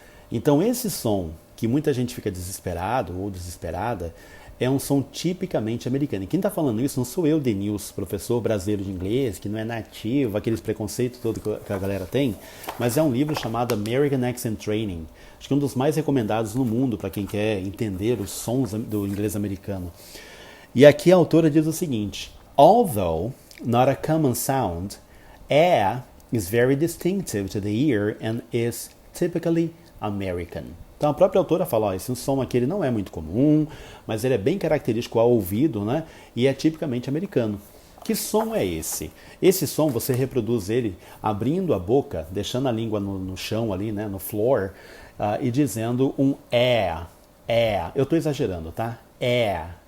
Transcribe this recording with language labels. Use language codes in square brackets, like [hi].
[pt] Então esse som, que muita gente fica desesperado ou desesperada, é um som tipicamente americano. E quem está falando isso não sou eu, Denils, professor brasileiro de inglês, que não é nativo, aqueles preconceitos todos que a galera tem, mas é um livro chamado American Accent Training. Acho que é um dos mais recomendados no mundo para quem quer entender os sons do inglês americano. E aqui a autora diz o seguinte, [en] although not a common sound, "a" is very distinctive to the ear and is typically American. [pt] Então a própria autora fala, esse som aqui ele não é muito comum, mas ele é bem característico ao ouvido, né? E é tipicamente americano. Que som é esse? Esse som você reproduz ele abrindo a boca, deixando a língua no chão ali, né? No floor, e dizendo um é. Eu estou exagerando, tá? É.